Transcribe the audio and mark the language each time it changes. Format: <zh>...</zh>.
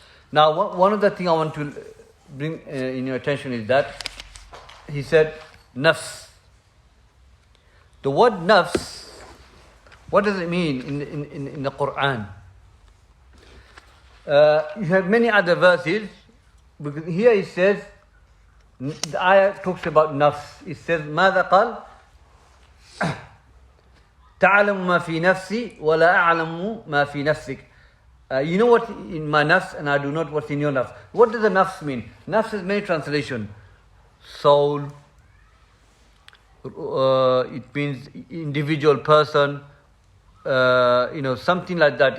<en>Now, one of the things I want to bring in your attention is that he said, nafs. The word nafs, what does it mean in the Quran? You have many other verses, because here it says, the ayah talks about nafs. It says,</en> <ar>ماذا قال؟ تعلم ما في نفسي ولا أعلم ما في نفسك.</ar> <en>You know what in my nafs, and I do not what's in your nafs. What does the nafs mean? Nafs has many translations. Soul, it means individual person, something like that.</en>